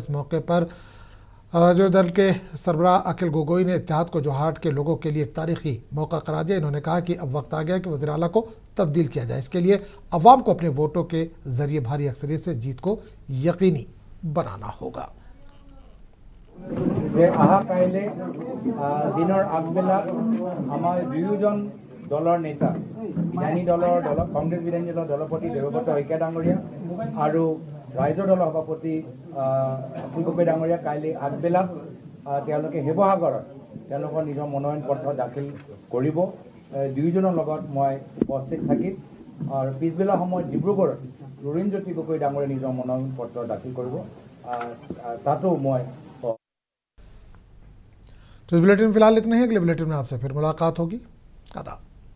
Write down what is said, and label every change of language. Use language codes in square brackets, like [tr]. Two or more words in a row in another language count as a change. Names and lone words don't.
[ur] اس موقع پر راجو دل کے سربراہ اکھل گوگوئی نے اتحاد کو جوہارہاٹ کے لوگوں کے لیے ایک تاریخی موقع قرار دیا. انہوں نے کہا کہ اب وقت آ گیا کہ وزیر اعلیٰ کو تبدیل کیا جائے۔ اس کے لیے عوام کو اپنے ووٹوں کے ذریعے بھاری اکثریت سے جیت کو یقینی بنانا ہوگا. [as] যে আহা কাইলে দিনৰ আগবেলা আমাৰ দুয়োজন দলৰ নেতা বিধানী দলৰ কংগ্ৰেছ বিধানী দলৰ দলপতি দেৱব্ৰত শইকীয়া ডাঙৰীয়া আৰু ৰাইজৰ দলৰ সভাপতি অখিল গগৈ ডাঙৰীয়া কাইলে আগবেলা তেওঁলোকে শিৱসাগৰত তেওঁলোকৰ নিজৰ মনোনয়ন পত্ৰ দাখিল কৰিব। দুয়োজনৰ লগত মই উপস্থিত থাকিম আৰু পিছবেলা সময়ত ডিব্ৰুগড়ত লুৰিণজ্যোতি গগৈ ডাঙৰীয়া নিজৰ মনোনয়ন পত্ৰ দাখিল কৰিব। তাতো মই [ur] تو اس بلیٹن میں فی الحال اتنا ہی۔ اگلے بلیٹن میں آپ سے پھر ملاقات ہوگی. आदाब।